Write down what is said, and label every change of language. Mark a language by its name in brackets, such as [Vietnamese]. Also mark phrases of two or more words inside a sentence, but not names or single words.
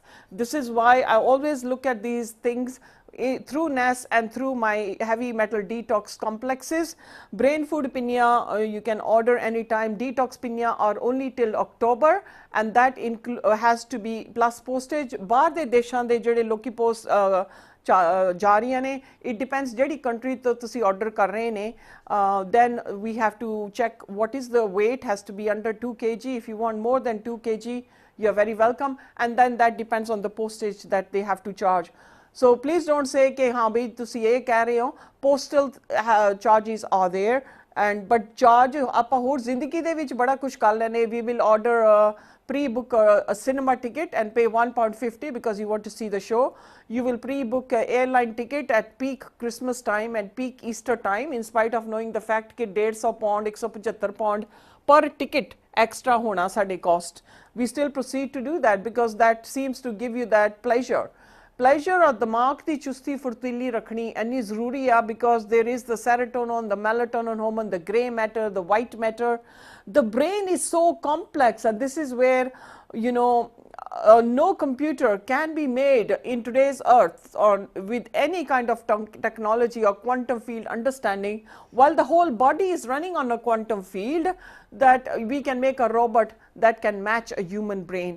[English] This is why I always look at these things through NAS and through my heavy metal detox complexes. Brain food pinya you can order anytime. Detox pinya are only till October, and that has to be plus postage. [Punjabi] ਬਾਹਰ ਦੇ ਦੇਸ਼ਾਂ ਦੇ ਜਿਹੜੇ ਲੋਕੀ post ਜਾ ਰਹੀਆਂ ਨੇ, [English] it depends [Punjabi] ਜਿਹੜੀ country ਤੋਂ ਤੁਸੀਂ order ਕਰ ਰਹੇ ਨੇ. [English] Then we have to check what is the weight, has to be under 2 kg. If you want more than 2 kg, you're very welcome, and then that depends on the postage that they have to charge. So please don't say [Punjabi] ਕਿ ਹਾਂ ਭਾਈ ਤੁਸੀਂ ਇਹ ਕਹਿ ਰਹੇ ਹੋ. [English] Postal charges are there, and but charge [Punjabi] ਆਪਾਂ ਹੋਰ ਜ਼ਿੰਦਗੀ ਦੇ ਵਿੱਚ ਬੜਾ ਕੁਝ ਕਰ ਲੈਨੇ. [English] We will order pre-book a cinema ticket and pay £1.50 because you want to see the show. You will pre-book an airline ticket at peak Christmas time and peak Easter time, in spite of knowing the fact that £150, £175 per ticket extra [Punjabi] ਹੋਣਾ ਸਾਡੇ [English] cost. We still proceed to do that because that seems to give you that pleasure. Pleasure or [Punjabi] ਦਿਮਾਗ ਦੀ ਚੁਸਤੀ ਫੁਰਤੀਲੀ ਰੱਖਣੀ ਇੰਨੀ ਜ਼ਰੂਰੀ ਹੈ [English] because there is the serotonin, the melatonin hormone, the grey matter, the white matter. The brain is so complex, and this is where you know, no computer can be made in today's earth or with any kind of technology or quantum field understanding, while the whole body is running on a quantum field, that we can make a robot that can match a human brain.